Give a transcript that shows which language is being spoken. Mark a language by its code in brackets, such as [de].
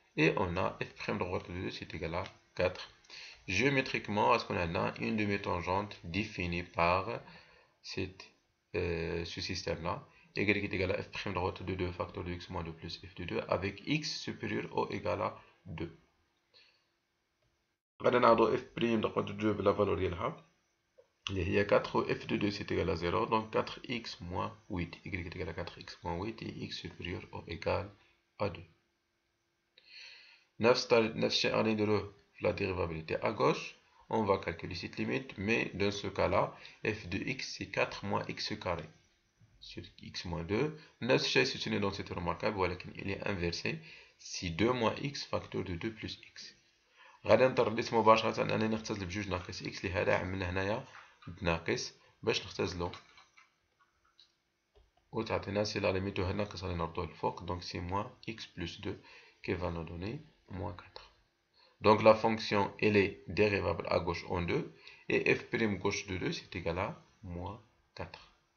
[fr] Et on a f' droite de 2, c'est égal à 4. Géométriquement, est-ce qu'on a une demi-tangente définie par ce système-là, y est égal à f' droite de 2 facteur de x moins 2 plus f de 2 avec x supérieur ou égal à 2. [ar] غادي نعوضو [fr] f' droite de 2 بلا valeur [ar] ديالها اللي هي [fr] 4 و f de 2 c'est égal à 0 donc 4x moins 8 y est égal à 4x moins 8 et x supérieur ou égal à 2. [ar] نفس الشيء غادي نديروه في [fr] la dérivabilité à gauche. On va calculer cette limite, mais dans ce cas-là, f de x c'est 4 moins x carré sur x moins 2. [ar] نفس الشيء [fr] c'est une densité remarquable [ar] ولكن [fr] il est inversé. C'est 2 moins x facteur de 2 plus x. [ar] غادي نطرد مباشرة أنني نختزل بجوج ناقص x لهذا عملنا هنايا بناقص باش نختزلو وتعطينا سي لا ليميت هنا ناقص غادي نردوه الفوق [fr] donc c'est moins x plus 2 qui va nous donner moins 4. Donc la fonction elle est dérivable à gauche en 2 et f' gauche de 2 c'est égal à moins 4.